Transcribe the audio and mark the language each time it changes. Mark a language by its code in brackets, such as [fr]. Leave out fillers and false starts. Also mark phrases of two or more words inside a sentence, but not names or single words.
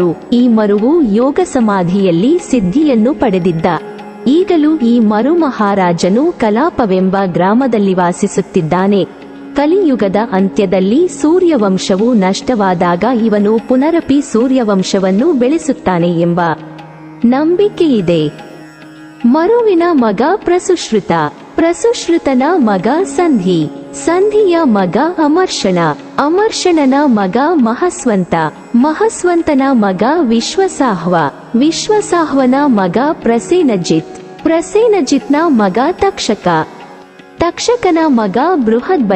[kn] ಈ ಮರುವು ಯೋಗ ಸಮಾಧಿಯಲ್ಲಿ ಸಿದ್ಧಿಯನ್ನು ಪಡೆದಿದ್ದ. ಈಗಲೂ ಈ ಮರು ಮಹಾರಾಜನು ಕಲಾಪವೆಂಬ ಗ್ರಾಮದಲ್ಲಿ ವಾಸಿಸುತ್ತಿದ್ದಾನೆ. ಕಲಿಯುಗದ ಅಂತ್ಯದಲ್ಲಿ ಸೂರ್ಯವಂಶವು ನಷ್ಟವಾದಾಗ ಇವನು ಪುನರಪಿ ಸೂರ್ಯವಂಶವನ್ನು ಬೆಳೆಸುತ್ತಾನೆ ಎಂಬ ನಂಬಿಕೆಯಿದೆ. ಮರುವಿನ ಮಗ ಪ್ರಸುಶ್ರುತ, ಪ್ರಸುಶ್ರುತನ ಮಗ ಸಂಧಿ, ಸಂಧಿಯ ಮಗ ಅಮರ್ಷಣ, ಅಮರ್ಷಣನ ಮಗ ಮಹಸ್ವಂತ, ಮಹಸ್ವಂತನ ಮಗ ವಿಶ್ವಸಾಹ್ವ, ವಿಶ್ವಸಾಹ್ವನ ಮಗ ಪ್ರಸೇನಜಿತ್, ಪ್ರಸೇನಜಿತ್ನ ಮಗ ತಕ್ಷಕ, ತಕ್ಷಕನ ಮಗ ಬೃಹದ್ಬಲ.